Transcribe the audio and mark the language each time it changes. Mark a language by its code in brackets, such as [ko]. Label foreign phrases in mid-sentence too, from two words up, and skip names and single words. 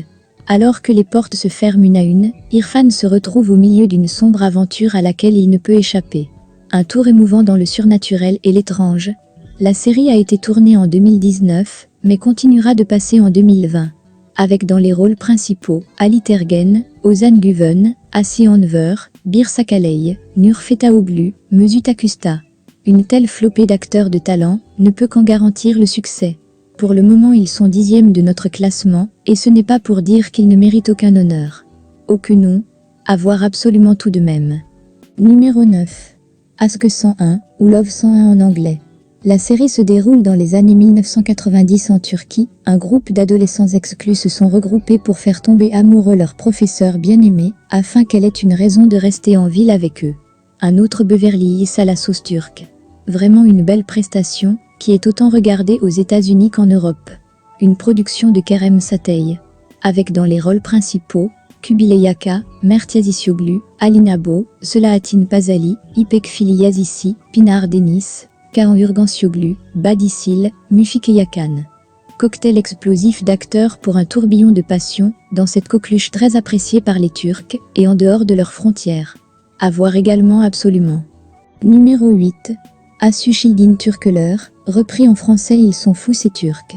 [fr] Alors que les portes se ferment une à une, Irfan se retrouve au milieu d'une sombre aventure à laquelle il ne peut échapper. Un tour émouvant dans le surnaturel et l'étrange. La série a été tournée en 2019, mais continuera de passer en 2020. Avec dans les rôles principaux Ali Tergen, Ozan Güven, Asiye Enver, Bir Sakaley, Nur Fetaoglu, Mesut Akusta. Une telle flopée d'acteurs de talent ne peut qu'en garantir le succès. Pour le moment, ils sont 10e de notre classement, et ce n'est pas pour dire qu'ils ne méritent aucun honneur. Aucun nom, à voir absolument tout de même. Numéro 9. Aşk 101, ou Love 101 en anglais. La série se déroule dans les années 1990 en Turquie. Un groupe d'adolescents exclus se sont regroupés pour faire tomber amoureux leur professeur bien-aimé, afin qu'elle ait une raison de rester en ville avec eux. Un autre Beverly Hills à la sauce turque. Vraiment une belle prestation, qui est autant regardée aux États-Unis qu'en Europe. Une production de Kerem Satay. Avec dans les rôles principaux, Kubilay Aka, Mert Yazıcıoğlu, Alina Bo, Selahattin Pazali, İpek Fili Yazıcı, Pinar Deniz, Kaan Urgancioglu, Badisil, Mufike Yakan. Cocktail explosif d'acteurs pour un tourbillon de passion, dans cette coqueluche très appréciée par les Turcs, et en dehors de leurs frontières. À voir également absolument. Numéro 8. Asushildin Türkler, repris en français Ils sont fous ces Turcs.